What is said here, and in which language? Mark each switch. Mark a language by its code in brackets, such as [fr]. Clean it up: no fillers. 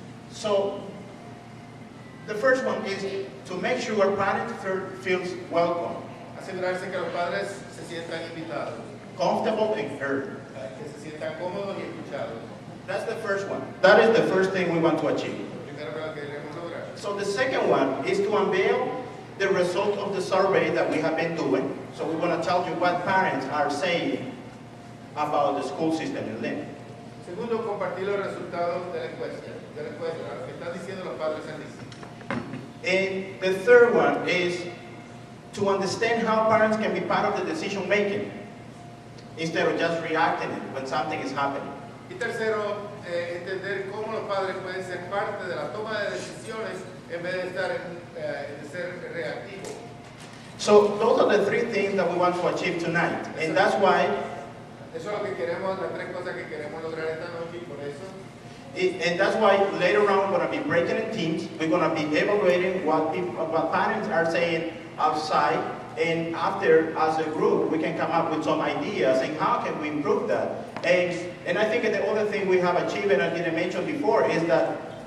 [en] So the first one is to make sure our parent feels welcome, [es] Asegurarse que los padres se sientan invitados, [en] comfortable and heard. [es] que se sientan cómodos y escuchados. [en] That's the first one. That is the first thing we want to achieve. [es] Primero que lo queremos lograr. [en] So the second one is to unveil the result of the survey that we have been doing. So we want to tell you what parents are saying about the school system in Lynn. [es] Segundo, compartir los resultados de la encuesta, lo que están diciendo los padres en Lynn. [en] And the third one is to understand how parents can be part of the decision making instead of just reacting when something is happening. [es] Y tercero, entender cómo los padres pueden ser parte de la toma de decisiones en vez de estar de ser reactivos. [en] So those are the 3 things that we want to achieve tonight, and that's why. [es] Eso es lo que queremos, las 3 cosas que queremos lograr esta noche, y por eso. [en] And that's why later on we're going to be breaking in teams. We're going to be evaluating what parents are saying outside, and after, as a group, we can come up with some ideas and how can we improve that. And I think the other thing we have achieved, and I didn't mention before, is that